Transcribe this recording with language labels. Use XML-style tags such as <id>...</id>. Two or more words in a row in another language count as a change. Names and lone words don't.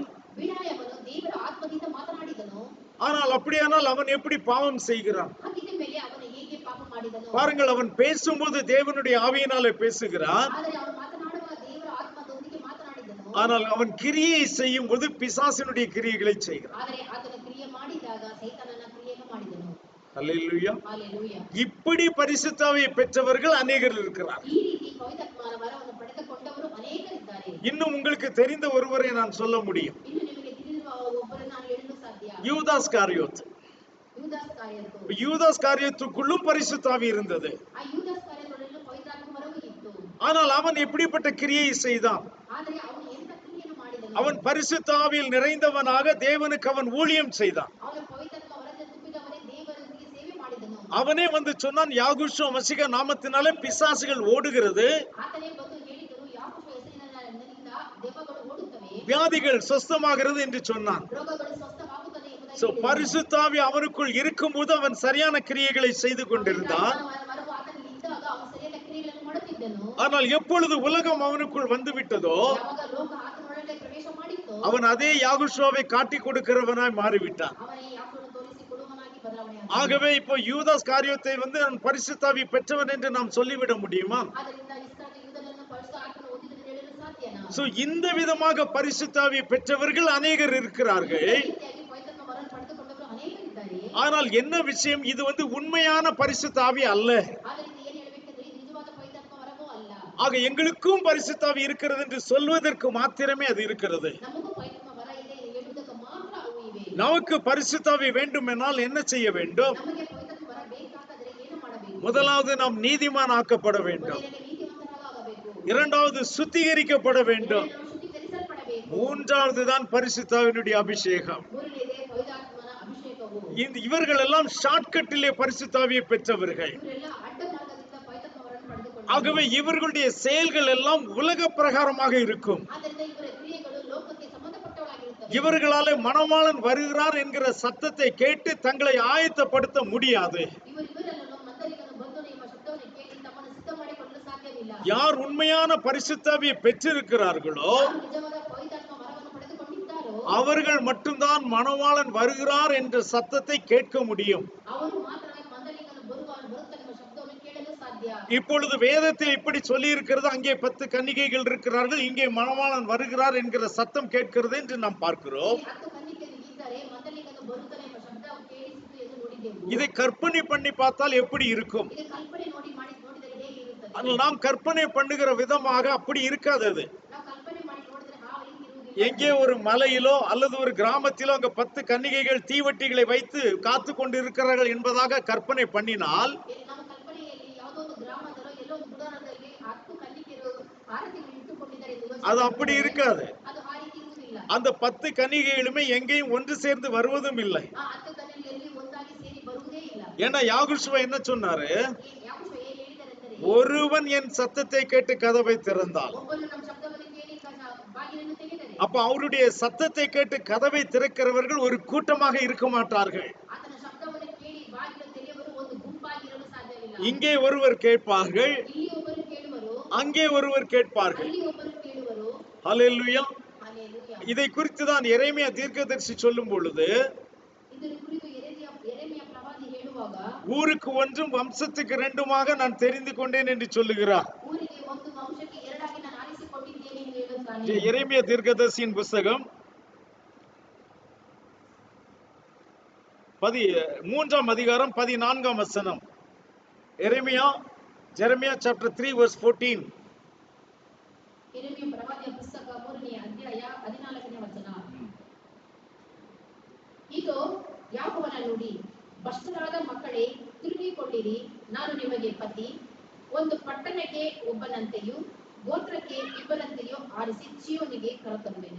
<kn>ಬಿಲಾಮನು ದೇವರ ಆತ್ಮದಿಂದ ಮಾತನಾಡಿದನು.</kn> <ta>ஆனால் அப்படியானால் அவன் எப்படி பாவம் செய்கிறான்?</ta> <kn>ಹಾಗಿದ್ದ ಮೇಲೆ ಅವನು ಹೇಗೆ ಪಾಪ ಮಾಡಿದನು?</kn> <ta>பாருங்கள், அவன் பேசும்போது தேவனுடைய ஆவியினாலே பேசுகிறான்.</ta> <kn>ಆದರೆ ಅವನು ಮಾತನಾಡುವಾಗ ದೇವರ ಆತ್ಮದೊಂದಿಗೆ ಮಾತನಾಡಿದನು.</kn> <ta>ஆனால் அவன் கிரியை செய்யும் போது பிசாசினுடைய கிரியைகளை செய்கிறான்.</ta> <kn>ಆದರೆ ಆತನು ಕ್ರಿಯೆ ಮಾಡಿದಾಗ ಸೈತಾನನ ಕ್ರಿಯೆಯನ್ನು ಮಾಡಿದನು.</kn> <ta>அல்லேலூயா.</ta> <kn>ಹಲ್ಲೆಲೂಯಾ.</kn> <ta>இப்படி பரிசுத்த ஆவியை பெற்றவர்கள் அநேகர் இருக்கிறார்.</ta> <kn>ಈ ರೀತಿ ಪವಿತ್ರಾತ್ಮನ ವರವನ್ನು ಪಡೆದುಕೊಂಡವರು ಅನೇಕರಿದ್ದಾರೆ.</kn> <ta>இன்னும் உங்களுக்கு தெரிந்த ஒருவரை நான் சொல்ல முடியும்.</ta> <kn>ಇನ್ನು ನಿಮಗೆ ತಿಳಿದಿರುವ ಒಬ್ಬರನ್ನು ನಾನು ಹೇಳಲು ಸಾಧ್ಯ.</kn> <ta>யூதாஸ் காரியோத்.</ta> <kn>ಯೂದಾಸ್ ಕಾರ್ಯರು.</kn> <ta>யூதாஸ் காரியத்துக்குள்ளும் பரிசுத்த ஆவி இருந்தது.</ta> <kn>ಆ ಯೂದಾಸ್ ಕಾರ್ಯದೊಳಗೆ ಪವಿತ್ರಾತ್ಮ ವರವು ಇತ್ತು.</kn> <ta>ஆனால் அவன் எப்படிப்பட்ட கிரியை செய்தான்?</ta> <kn>ಆದರೆ ಅವನು ಎಂತ ಕ್ರಿಯೆಯನ್ನು ಮಾಡಿದನು?</kn> <ta>அவன் பரிசுத்த ஆவியில் நிறைந்தவனாக தேவனுக்கு அவன் ஊழியம் செய்தான்.</ta> <kn>ಅವನು ಪವಿತ್ರಾತ್ಮ ವರದಿಂದ ತುಂಬಿದವನೇ ದೇವರೊಂದಿಗೆ ಸೇವೆ ಮಾಡಿದನು.</kn> <ta>அவனே வந்து சொன்னான், யாகுஷோ மசிக நாமத்தினாலே பிசாசுகள் ஓடுகிறது,</ta> <kn>ಆತನೇ ಬಂದು ಹೇಳಿದರು, ಯಾಕೋಬ ಹೆಸರಿನಿಂದ ದೆವ್ವಗಳು ಓಡುತ್ತವೆ,</kn> <ta>வியாதிகள் சொஸ்தமாகிறது என்று சொன்னான்.</ta> <kn>ರೋಗಗಳು ಸ್ವಸ್ಥವಾಗುತ್ತದೆ ಎಂಬುದಾಗಿ</kn> <ta>சோ</ta> <kn>ಹೇಳಿದನು.</kn> <ta>பரிசுத்த ஆவி அவனுக்குள் இருக்கும்போது அவன் சரியான கிரியைகளை செய்து கொண்டிருந்தான்.</ta> <kn>ವರವು ಆತನಲ್ಲಿ ಇದ್ದಾಗ ಅವನು ಸರಿಯಾದ ಕ್ರಿಯೆಗಳನ್ನು ಮಾಡುತ್ತಿದ್ದನು.</kn> <ta>ஆனால் எப்பொழுது உலகம் அவனுக்குள் வந்து விட்டதோ</ta> <kn>ಯಾವಾಗ ಲೋಕ ಆತನೊಳಗೆ ಪ್ರವೇಶ ಮಾಡಿತ್ತು,</kn> <ta>அவன் அதே யாகுஷோவை காட்டி கொடுக்கிறவனாய் மாறிவிட்டான்.</ta> <kn>ಅವನೇ ಯಾಕೋಬನ್ನು ತೋರಿಸಿ ಕೊಡುವನಾಗಿ ಬದಲಾವಣೆ ಆದನು.</kn> <ta>ஆகவே இப்போ யூதாஸ் காரியத்தை வந்து நான் பரிசுத்த ஆவி பெற்றவன் என்று நாம் சொல்லிவிட முடியுமா?</ta> <kn>ಆದ್ದರಿಂದ ಇಸ್ರಾಯೇಲ್ ಯೂದನನ್ನು ಪರಿಶುದ್ಧ ಆತ್ಮನು ಓದಿದನು ಹೇಳಲು ಸಾಧ್ಯನಾ?</kn> <ta>சோ இந்த விதமாக பரிசுத்த ஆவியை பெற்றவர்கள் அநேகர் இருக்கிறார்கள்.</ta> <kn>ಈ ರೀತಿಯಾಗಿ ಪವಿತ್ರಾತ್ಮ ವರವನ್ನು ಪಡೆದುಕೊಂಡವರು ಅನೇಕರಿದ್ದಾರೆ.</kn> <ta>ஆனால் என்ன விஷயம், இது வந்து உண்மையான பரிசுத்த ஆவி அல்ல.</ta> <kn>ಆದ್ದರಿಂದ ಏನ್ ಹೇಳಬೇಕಂದ್ರೆ ಇದು ನಿಜವಾದ ಪವಿತ್ರಾತ್ಮ ವರವೂ ಅಲ್ಲ.</kn> <ta>ஆக எங்களுக்கும் பரிசுத்த ஆவி இருக்கிறது என்று சொல்வதற்கு மாத்திரமே அது இருக்கிறது.</ta> <kn>ನಮಗೂ ಪವಿತ್ರಾತ್ಮ ವರ ಇದೆ ಹೇಳುವುದಕ್ಕೆ ಮಾತ್ರ ಅವು ಇವೆ.</kn> <ta>நமக்கு பரிசுத்தாவி வேண்டுமென்றால் என்ன செய்ய வேண்டும்?</ta> <kn>ನಮಗೆ ಪವಿತ್ರಾತ್ಮ ಬರಬೇಕಾದರೆ ಏನು ಮಾಡಬೇಕು?</kn> <ta>முதலாவது நாம் நீதிமான் ஆக்கப்பட வேண்டும்.</ta> <kn>ಮೊದಲಿಗೆ ನೀತಿವಂತರಾಗಬೇಕು.</kn> <ta>இரண்டாவது சுத்திகரிக்கப்பட வேண்டும்.</ta> <kn>ಎರಡನೇದು ಶುದ್ಧೀಕರಿಸಲ್ಪಡಬೇಕು.</kn> <ta>மூன்றாவது தான் பரிசுத்தாவினுடைய அபிஷேகம்.</ta> <kn>ಮೂರನೇದೇ ಪವಿತ್ರಾತ್ಮನ ಅಭಿಷೇಕವು.</kn> <ta>இவர்கள் எல்லாம் ஷார்ட்கட்டிலே பரிசுத்தாவியை பெற்றவர்கள்.</ta> <kn>ಇವರೆಲ್ಲ ಅಡ್ಡ ಮಾರ್ಗದಿಂದ ಪವಿತ್ರಾತ್ಮವನ್ನು ಪಡೆದುಕೊಂಡರು.</kn> <ta>ஆகவே இவர்களுடைய செயல்கள் எல்லாம் உலக பிரகாரமாக இருக்கும்.</ta> <kn>ಆದ್ದರಿಂದ ಇವರ ಕ್ರಿಯೆಗಳು ಲೋಕಕ್ಕೆ ಸಂಬಂಧಪಟ್ಟವಾಗಿರುತ್ತವೆ.</kn> <ta>இவர்களாலே மணவாளன் வருகிறார் என்கிற சத்தத்தை கேட்டு தங்களை ஆயத்தப்படுத்த முடியாது.</ta> <kn>ಇವರೆಲ್ಲರೂ ಮಂದಲಿಗನು ಬಂದನು ಎಂಬ ಶಬ್ದವನ್ನು ಕೇಳಿ ತಮ್ಮನ್ನು ಸಿದ್ಧ ಮಾಡಿಕೊಳ್ಳಲು ಸಾಧ್ಯವಿಲ್ಲ.</kn> <ta>யார் உண்மையான பரிசுத்தாவியை பெற்றிருக்கிறார்களோ</ta> <kn>ಯಾರು ನಿಜವಾದ ಪವಿತ್ರಾತ್ಮ ವರವನ್ನು ಪಡೆದುಕೊಂಡಿದ್ದಾರೋ</kn> <ta>அவர்கள் மட்டும்தான் மணவாளன் வருகிறார் என்ற சத்தத்தை கேட்க முடியும்.</ta> <kn>ಅವರು ಮಾತ್ರ ಮಂದಲಿಗನು ಬರುತ್ತಾನೆ ಎಂಬ ಶಬ್ದವನ್ನು ಕೇಳಲು ಸಾಧ್ಯ.</kn> <ta>இப்பொழுது வேதத்தில் இப்படி சொல்லி இருக்கிறது, அங்கே 10 கன்னிகைகள் இருக்கிறார்கள், இங்கே மணவாளன் வருகிறார் என்கிற சத்தம் கேட்கிறது என்று நாம் பார்க்கிறோம்.</ta> <kn>10 ಕನ್ನಿಕೆಯರು ಇದ್ದಾರೆ, ಮಂದಲಿಗನು ಬರುತ್ತಾನೆ ಎಂಬ ಶಬ್ದ ಕೇಳಿಸಿತು ಎಂದು ನೋಡಿದೆವು.</kn> <ta>இதை கற்பனை பண்ணி பார்த்தால் எப்படி இருக்கும்?</ta> <kn>ಇದು ಕಲ್ಪನೆ ನೋಡಿದರೆ ಹೇಗೆ ಇರುತ್ತದೆ?</kn> <ta>ஆனால் நாம் கற்பனை பண்ணுகிற விதமாக அப்படி இருக்காது. அது</ta> <kn>ನಾವು ಕಲ್ಪನೆ ಮಾಡಿ ನೋಡಿದರೆ ಆ ರೀತಿ ಇರುವುದಿಲ್ಲ.</kn> <ta>எங்கே ஒரு மலையிலோ அல்லது ஒரு கிராமத்திலோ அங்க 10 கன்னிகைகள் தீவட்டிகளை வைத்து காத்து கொண்டு இருக்கிறார்கள் என்பதாக கற்பனை பண்ணினால்</ta> <kn>ನಮ್ಮ ಕಲ್ಪನೆಯಲ್ಲಿ ಯಾವುದೋ ಒಂದು ಗ್ರಾಮದಲ್ಲೋ ಎಲ್ಲೋ ಒಂದು ಗುಡಾರದಲ್ಲಿ 10 ಕನ್ನಿಕೆಯರು ಆರತಿಯನ್ನು ಇಟ್ಟುಕೊಂಡಿದ್ದಾರೆ ಎಂದು ಯೋಚಿಸಿದರೆ</kn> <ta>அது அப்படி இருக்காது.</ta> <kn>ಅದು ಆ ರೀತಿ ಇರುವುದಿಲ್ಲ.</kn> <ta>அந்த 10 கன்னிகைகளுமே எங்கேயும் ஒன்று சேர்ந்து வருவதும் இல்லை.</ta> <kn>ಆ 10 ಕನ್ನಿಕೆಯಲ್ಲಿ ಒಂದಾಗಿ ಸೇರಿ ಬರುವುದೇ ಇಲ್ಲ.</kn> <ta>ஏன்னா யாகுஷுவா என்ன சொன்னாரு?</ta> <kn>ಯಾಕೋಬ ಏನು ಹೇಳಿದರೆಂದರೆ,</kn> <ta>ஒருவன் என் சத்தத்தை கேட்டு கதவை திறந்தால்,</ta> <kn>ಒಬ್ಬನು ನಮ್ಮ ಶಬ್ದವನ್ನು ಕೇಳಿ ಬಾಗಿಲನ್ನು ತೆಗೆದರೆ,</kn> <ta>அப்ப அவருடைய சத்தத்தை கேட்டு கதவை திறக்கிறவர்கள் ஒரு கூட்டமாக இருக்க மாட்டார்கள்.</ta> <kn>ಆತನ ಶಬ್ದವನ್ನು ಕೇಳಿ ಬಾಗಿಲು ತೆರೆಯುವರು ಒಂದು ಗುಂಪಾಗಿರಲು ಸಾಧ್ಯವಿಲ್ಲ.</kn> <ta>இங்கே ஒருவர் கேட்பார்கள்,</ta> <kn>ಇಲ್ಲಿ ಒಬ್ಬರು ಕೇಳುವರು,</kn> <ta>அங்கே ஒருவர் கேட்பார்கள்.</ta> <kn>ಅಲ್ಲಿ ಒಬ್ಬರು ಕೇಳುವರು.</kn> <ta>ஹல்லேலூயா.</ta> <kn>ಹಲ್ಲೆಲೂಯಾ.</kn> <ta>இதை குறித்து தான் எரேமியா தீர்க்கதரிசி சொல்லும் பொழுது,</ta> <kn>ಇದರ ಕುರಿತು ಯೆರೆಮೀಯ ಪ್ರವಾದಿ ಹೇಳುವಾಗ,</kn> <ta>ஊருக்கு ஒன்றும் வம்சத்துக்கு 2மாக நான் தெரிந்து கொண்டேன் என்று சொல்லுகிறார்.</ta> <kn>ಊರಿಗೆ ಒಂದು ವಂಶಕ್ಕೆ ಎರಡಾಗಿ ನಾನು ಆರಿಸಿಕೊಂಡಿದ್ದೇನೆ ಎಂದು ಹೇಳುತ್ತಾನೆ.</kn> <ta>எரேமியா தீர்க்கதரிசியின் புஸ்தகம் 3ஆம் அதிகாரம் 14ஆம் வசனம்.</ta> <en>ஜெரமியா chapter 3 verse 14.</en> <kn>ಯೆರೆಮೀಯ ಪ್ರವಾದಿಯ ಪುಸ್ತಕ 3ನೇ ಅಧ್ಯಾಯ 14ನೇ ವಚನ. ಇದು ಯಾಕೋಬನ ನುಡಿ, ಭ್ರಷ್ಟರಾದ ಮಕ್ಕಳೇ ತಿರುಗಿಕೊಳ್ಳಿರಿ, ನಾನು ನಿಮಗೆ ಪತಿ. ಒಂದು ಪಟ್ಟಣಕ್ಕೆ ಒಬ್ಬನಂತೆಯೂ ಗೋತ್ರಕ್ಕೆ ಇಬ್ಬರಂತೆಯೂ ಆರಿಸಿ ಚೀಯೋನಿಗೆ ಕರೆತರುವೆನು.</kn>